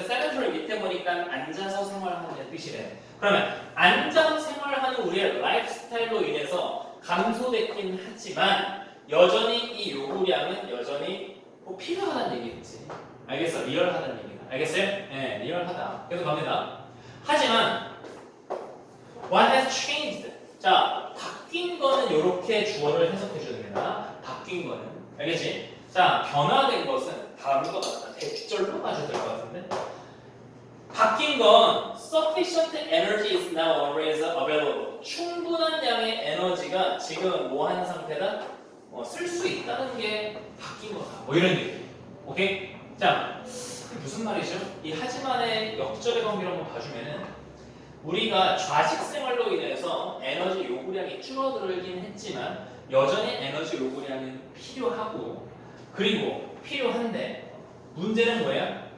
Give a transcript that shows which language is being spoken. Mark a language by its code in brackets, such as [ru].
[ko] sedentary 밑에 보니까 앉아서 생활하는 뜻이래. 그러면 앉아서 생활하는 우리의 라이프스타일로 인해서 감소됐긴 하지만 여전히 이 요구량은 여전히 뭐 필요하다는 얘기겠지. 알겠어? 리얼하다는 얘기다. 알겠어요? 네, 리얼하다. 계속 갑니다. 하지만 [en] what has changed? [ko] 자, 바뀐 거는 이렇게 주어를 해석해 주는 겁니다. 바뀐 거는. 알겠지? 자, 변화된 것은 다음과 같다. 대절로 가셔도 될 것 같은데. 바뀐 건 [en] sufficient energy is now always available. [ko] 충분한 양의 에너지가 지금 뭐 하는 상태다? 쓸 수 있다는 게 바뀐 거다. 뭐 이런 얘기. 오케이? 자, 무슨 말이죠? 이 하지만의 역절의 관계를 한번 봐주면은 우리가 좌식 생활로 인해서 에너지 요구량이 줄어들긴 했지만 여전히 에너지 요구량은 필요하고 그리고 필요한데 문제는 뭐야?